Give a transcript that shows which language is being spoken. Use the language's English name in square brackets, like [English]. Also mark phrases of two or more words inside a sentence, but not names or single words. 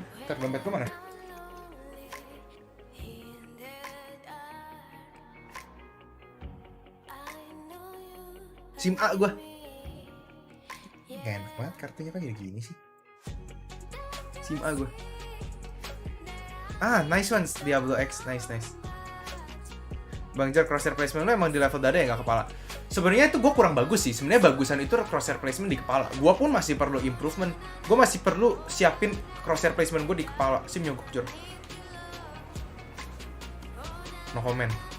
[Indonesian] Ntar dompet gue mana? SIM A gue. Gak enak banget kartunya kan gini sih. SIM A gue. [English] Nice one, Diablo X, nice. [Indonesian] Bang Jar, [English] crosshair placement [Indonesian] lo emang di level dada ya, nggak kepala? Sebenarnya itu gue kurang bagus sih. Sebenarnya bagusan itu [English] crosshair placement [Indonesian] di kepala. Gue pun masih perlu improvement. Gue masih perlu siapin [English] crosshair placement [Indonesian] gue di kepala. Sim nyogok Jor. [English] No comment.